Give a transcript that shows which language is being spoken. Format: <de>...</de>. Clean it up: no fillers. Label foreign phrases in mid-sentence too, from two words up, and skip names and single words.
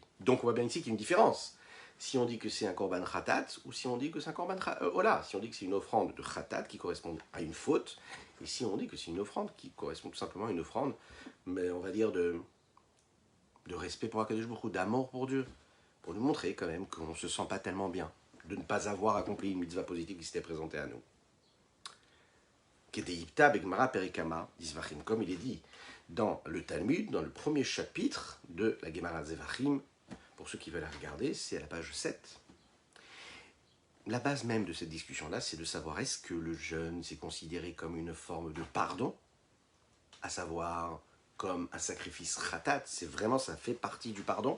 <fr>Donc on voit bien ici qu'il y a une différence. Si on dit que c'est un</fr> <he>קרבן חטאת</he> <fr>ou si on dit que c'est un</fr> <he>קרבן עולה,</he> <fr>si on dit que c'est une offrande de khatat qui correspond à une faute, et si on dit que c'est une offrande qui correspond tout simplement à une offrande, mais on va dire de respect pour</fr> <he>הקדוש ברוך הוא,</he> <fr>d'amour pour Dieu, pour nous montrer quand même qu'on ne se sent pas tellement bien de ne pas avoir accompli une mitzvah positive qui s'était présentée à nous.</fr> <arc>כדאיתא בגמרא פרק קמא דזבחים,</arc> <fr>comme il est dit dans le Talmud, dans le premier chapitre de la Gemara Zevachim. Pour ceux qui veulent la regarder, c'est à la page 7. La base même de cette discussion-là, c'est de savoir est-ce que le jeûne c'est considéré comme une forme de pardon, à savoir comme un sacrifice khatat, c'est vraiment, ça fait partie du pardon.</fr>